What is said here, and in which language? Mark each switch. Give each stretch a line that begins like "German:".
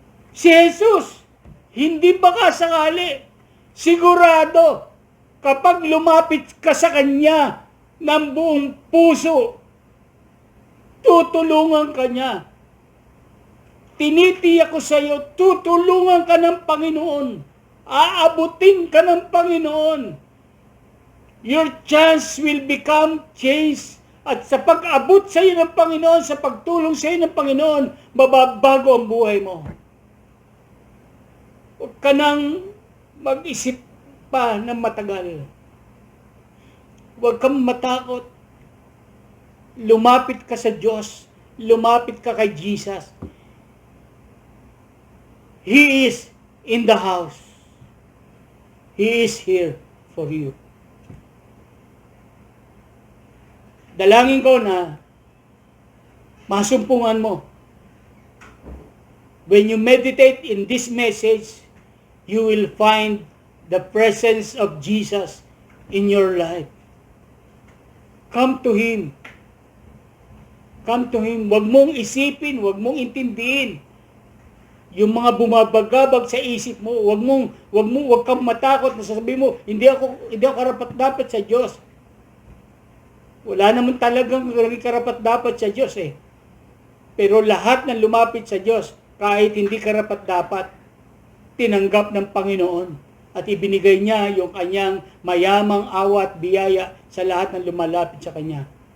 Filipino: Si Jesus, hindi baka sakali. Sigurado, kapag lumapit ka sa Kanya ng buong puso, tutulungan ka niya. Tinitiyak ko sa iyo, tutulungan ka ng Panginoon. Aabutin ka ng Panginoon.
English: Your chance will become changed.
Filipino: At sa pag-abot sa iyo ng Panginoon, sa pagtulong sa iyo ng Panginoon, mababago ang buhay mo. Huwag ka nang mag-isip pa ng matagal. Huwag kang matakot. Lumapit ka sa Diyos. Lumapit ka kay Jesus.
English: He is in the house. He is here for you.
Filipino: Dalangin ko na masumpungan mo.
English: When you meditate in this message, you will find the presence of Jesus in your life. Come to Him. Come to Him.
Filipino: Huwag mong isipin, huwag mong intindihin yung mga bumabagabag sa isip mo. Huwag kang matakot na sasabihin mo, hindi ako karapat-dapat sa Diyos. Wala naman talagang karapat-dapat sa Diyos eh. Pero lahat ng lumapit sa Diyos, kahit hindi karapat-dapat, tinanggap ng Panginoon at ibinigay niya yung kanyang mayamang awa at biyaya sa lahat ng lumalapit sa Kanya.